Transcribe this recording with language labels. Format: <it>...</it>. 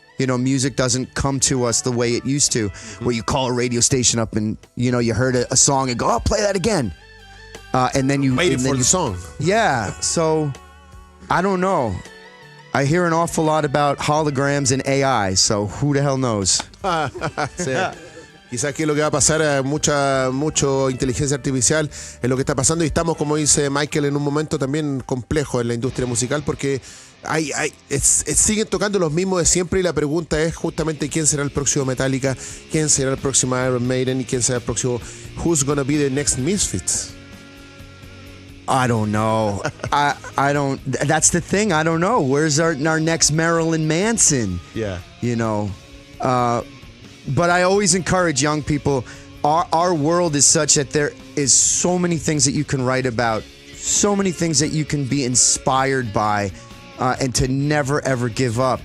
<en>Music doesn't come to us the way it used to, where you call a radio station up and, you heard a song and go, oh, play that again. And then you waiting for the song. Yeah, so I don't know. I hear an awful lot about holograms and AI, so who the hell knows?</en> <es>Sí. Quizás que lo que va a pasar, mucho inteligencia artificial es lo que está pasando, y estamos, como dice Michael, en un momento también complejo en la industria musical, porque siguen tocando los mismos de siempre, y la pregunta es justamente quién será el próximo Metallica, quién será el próximo Iron Maiden y quién será el próximo</es> <en>Who's Gonna Be the Next Misfits. I don't know. I don't. That's the thing. I don't know. Where's our next Marilyn Manson? Yeah. But I always encourage young people. Our world is such that there is so many things that you can write about, so many things that you can be inspired by, and to never ever give up.</en>